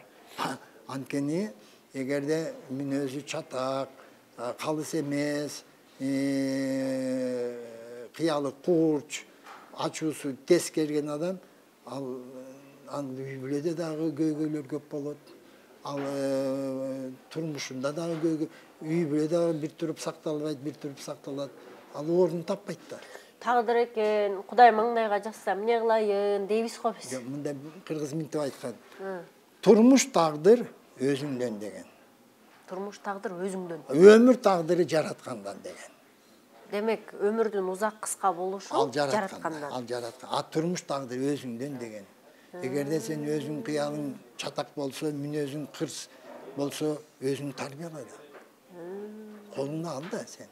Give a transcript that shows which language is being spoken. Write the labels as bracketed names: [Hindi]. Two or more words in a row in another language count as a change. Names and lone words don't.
[Kyrgyz] Анткени эгерде мүнөзү чатак, калыс эмес, кыялы курч, ачуусу тез келген адам, ал үй бүлөдө дагы көйгөйлөр көп болот. Ал турмушунда дагы үй бүлө дагы бир туруп сакталбайт, бир туруп сакталат. Ал орун таппайт да. [Kazakh] тағдыр екен, Құдай маңдайға жазса, не қылайын дейбіз ғой біз. [Kyrgyz] Мында кыргыз мынтип айткан. Турмуш тагдыр өзүңдөн деген. Turmuş taqdir özüңдөн. Өмүр тагдыры жараткандан деген. Демек, өмүрдүн узак кыска болушу жараткандан. Ал жараткан. А турмуш тагдыр өзүңдөн деген. Эгерде сен өзүң кыялың чатак болсо, мүнөзүң кырс болсо, өзүң тарбияла. Колуңда ал да сен.